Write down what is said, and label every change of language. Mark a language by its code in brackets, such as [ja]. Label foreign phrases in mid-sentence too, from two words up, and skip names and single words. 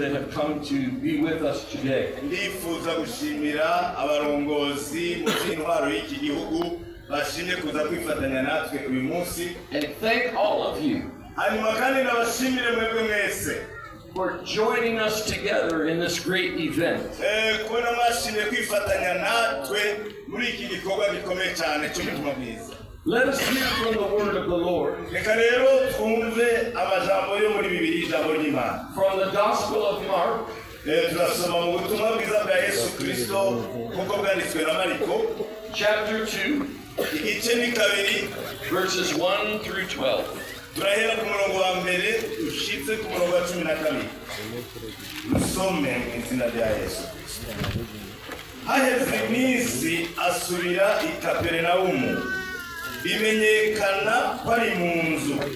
[en] come to be with us today. [rn] ndifuza gushimira abarongozi mu by'intwaro y'iki gihugu bashimye kuza kwifatanya natwe uyu munsi, [en] And thank all of you [rn] hanyuma kandi nabashimire mwebwe mwese [en] for joining us together in this great event. [rn] kubona mwashimye kwifatanya natwe muri iki gikorwa gikomeye cyane cy'umutima mwiza. [en] Let us hear from the word of the Lord. [rn] Reka rero twumve amajambo yo muri Bibiliya, ijambo ry'Imana. [en] From the Gospel of Mark, [rn] turasoma mu butumwa bwiza bwa Yesu Kristo nk'uko bwanditswe na Mariko, [en] chapter 2, [rn] igice ni 2, [en] verses 1 through 12. [rn] turahera ku murongo wa mbere ushitse ku murongo wa 12. Usome mu izina rya Yesu. Haheze iminsi asubira i Kaperinawumu, bimenyekana ko ari mu nzu.